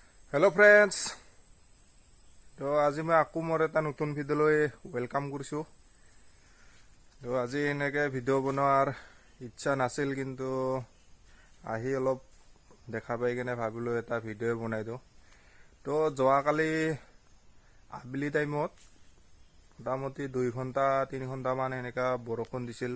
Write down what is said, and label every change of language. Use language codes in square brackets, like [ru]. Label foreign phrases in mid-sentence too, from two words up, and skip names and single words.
[en] hello friends [as] তো আজি মই আকৌ মোৰ এটা নতুন ভিডিঅ'লৈ ৱেলকাম কৰিছো। তো আজি এনেকে ভিডিও বনোৱাৰ ইচ্ছা নাছিল, কিন্তু আহি অলপ দেখা পাই কেনে ভাবিলো এটা ভিডিও বনাই দিও। তো যোৱাকালি আবেলি টাইমত মোটামুটি 2 ঘণ্টা 3 ঘণ্টা মান এনেকা বৰষুণ দিছিল।